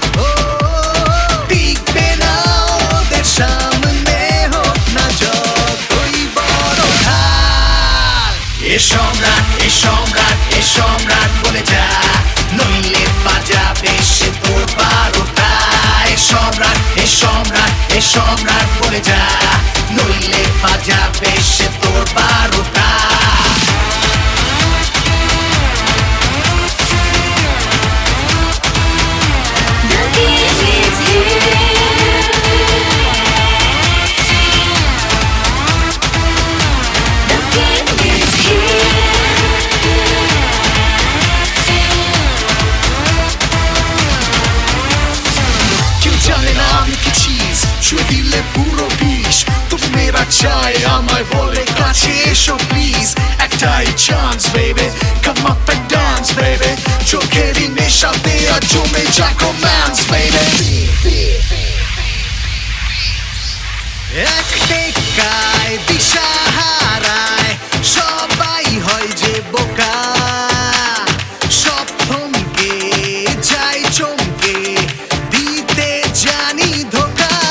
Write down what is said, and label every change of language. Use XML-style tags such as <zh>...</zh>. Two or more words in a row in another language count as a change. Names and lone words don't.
<bn>ও টিকবে না ওদের সামনে, হোক না যতই বড় ঢাল। এ সম্রাট, এ সম্রাট, এ সম্রাট বলে যা, নইলে বাজাবে সে তোর বারোটা। এ সম্রাট, এ সম্রাট, এ সম্রাট বলে যা, নইলে বাজাবে সে তোর বারোটা।</bn> <en>The king is here. The king is here.</en> <bn>কেউ জানে না আমি কি চিজ, ছুঁয়ে দিলে পুরো বিষ। তবু মেয়েরা চায় আমায় বলে কাছে এসো প্লিজ। একটাই</bn> <en>chance babe, come up and dance baby,</en> <bn>চোখেরই নেশাতে আর জমে যাক</bn> <en>romance baby।</en> <bn>এক টেক্কায় দিশাহারায় সবাই হয় যে বোকা, সব থমকে যায় চমকে, দিতে জানি ধোকা।</bn>